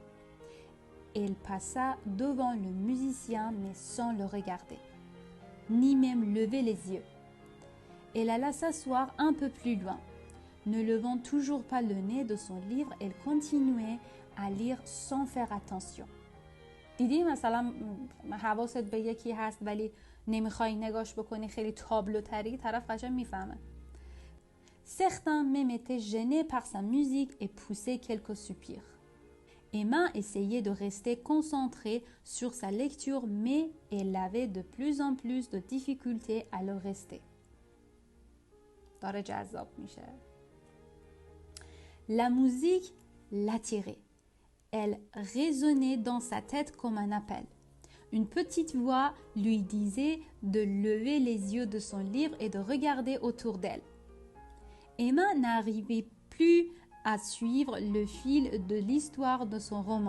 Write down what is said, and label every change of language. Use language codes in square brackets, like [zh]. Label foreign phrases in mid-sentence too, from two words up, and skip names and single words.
[fr] Elle passa devant le musicien mais sans le regarder, ni même lever les yeux. Elle alla s'asseoir un peu plus loin. Ne levant toujours pas le nez de son livre, elle continuait à lire sans faire attention. [fa] دیدی مثلا حواست به یکی هست ولی نمیخوای نگاش بکنی خیلی تابلوتری طرف قشنگ میفهمه. [fr] Certains même étaient gênés par sa musique et poussaient quelques soupirs. Emma essayait de rester concentrée sur sa lecture, mais elle avait de plus en plus de difficultés à le rester. [fa] داره جذاب میشه. [fr] La musique l'attirait. Elle résonnait dans sa tête comme un appel. Une petite voix lui disait de lever les yeux de son livre et de regarder autour d'elle. Emma n'arrivait plus à suivre le fil de l'histoire de son roman.